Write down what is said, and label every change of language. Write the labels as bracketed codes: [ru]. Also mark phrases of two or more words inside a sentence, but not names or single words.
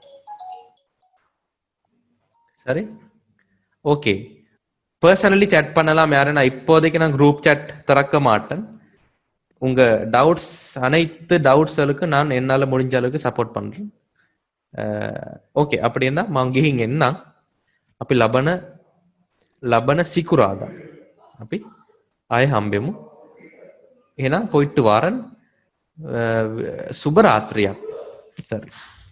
[ta] சரி, ஓகே. [en] personally chat [ta] பண்ணலாம் யாரு. நான் இப்போதைக்கு நான் [en] group chat [ta] திறக்க மாட்டேன். உங்க டவுட்ஸ் அனைத்து டவுட்ஸ்களுக்கு நான் என்னால முடிஞ்ச அளவுக்கு சப்போர்ட் பண்றேன். ஓகே, அப்படின்னா [si] මං என்ன අපි ලබන සිකුරාදා අපි ආය හම්බෙමු. [ta] එහෙනම් போயிட்டு வாரன். சுபராத்திரியா. சரி.